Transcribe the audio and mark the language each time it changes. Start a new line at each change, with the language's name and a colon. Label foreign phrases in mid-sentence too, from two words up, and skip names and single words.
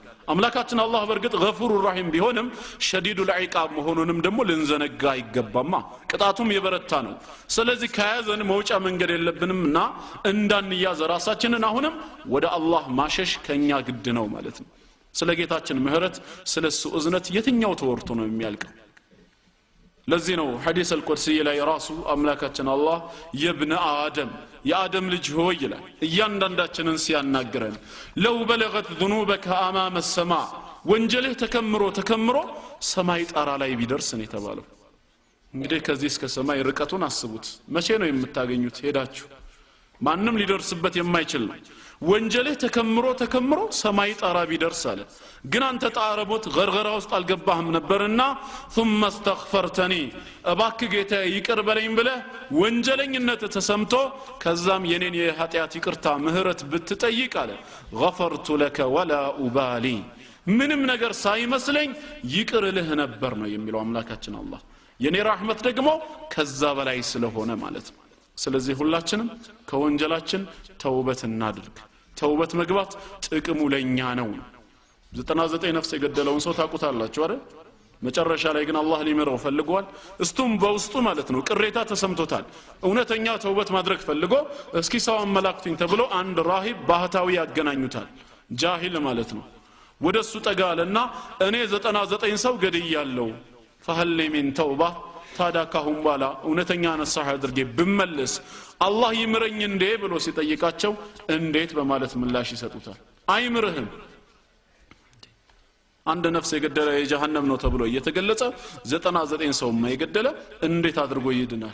Amharic: አምላካችን አላህ በርግጥ
Arabic: غفور رحيم
Amharic: ቢሆንም
Arabic: شديد العقاب
Amharic: መሆኑንም ደግሞ ልንዘነጋ አይገባማ። ቅጣቱም የበረታ ነው። ስለዚህ ከያዘን መውጫ መንገድ የለብንምና እንዳንያዝ ራሳችንን አሁንም ወደ አላህ ማሸሽ ከኛ ግድ ነው ማለት ነው። ስለ ጌታችን ምህረት ስለሱ እዝነት የትኛው ተወርቶ ነው የሚያልቀው? ለዚህ ነው
Arabic: حديث القدسي
Amharic: ላይ ራሱ አምላካችን አላህ
Arabic: يا ابن آدم
Amharic: የአደም ልጅ ሆይ ይላል እያንዳንዳችንን ሲያናግረን
Arabic: لو بلغت ذنوبك امام السماء
Amharic: ወንጀልህ ተከምሮ ሰማይ ጣራ ላይ ቢደርስ ነው የተባለው። እንግዲህ ከዚህ እስከ ሰማይ ርቀቱን አስቡት። መቼ ነው የምታገኙት? ሄዳችሁ ማንም ሊደርስበት የማይችል ነው። ወንጀልህ ተከምሮ ሰማይ ጣራ ቢደርስ አለ። ግን አንተ ጣረቦት ገርገራ ውስጥ አልገባህም ነበርና
Arabic: ثم استغفرتني
Amharic: እባክህ ጌታ ይቅር በለኝ ብለህ ወንጀለኝነት ተሰምቶ ከዛም የኔን የኃጢአት ይቅርታ ምህረት ብትጠይቅ አለ
Arabic: غفرت لك ولا أبالي
Amharic: ምንም ነገር ሳይመስለኝ ይቅር ልህ ነበር ነው የሚለው አምላካችን አላህ። የኔ ረህመት ደግሞ ከዛ በላይ ስለሆነ ማለት ነው። ስለዚህ ሁላችንም ከወንጀላችን ተውበት እናድርግ። ተውበት መግባት ጥቅሙ ለኛ ነው። 99 ነፍስ የገደለውን ሰው ታቁታላችሁ አይደል? መጨረሻ ላይ ግን አላህ ሊምረው ፈልጓል። እስቱም በውስጡ ማለት ነው ቅሬታ ተሰምቶታል። እውነተኛ ተውበት ማድረግ ፈልጎ እስኪ ሰው አመላክቱኝ ተብሎ አንድ ራሂብ ባህታዊ ያገናኙታል። ጃሂል ማለት ነው። ወደሱ ጠጋለና እኔ 99 ሰው ገድያለሁ
Arabic: فهل من توبه
Amharic: ታዲያ ካሁን በኋላ እውነተኛ ነሳህ አድርጌ ብመለስ አላህ ይምረኝ እንዴ ብሎ ሲጠይቃቸው እንዴት በማለት ምላሽ ይሰጡታል። አይምርህም። አንድ ነፍስ የገደለ የጀሃነም ነው ተብሎ እየተገለጸ 99 ሰው የገደለ እንዴት አድርጎ ይድናል?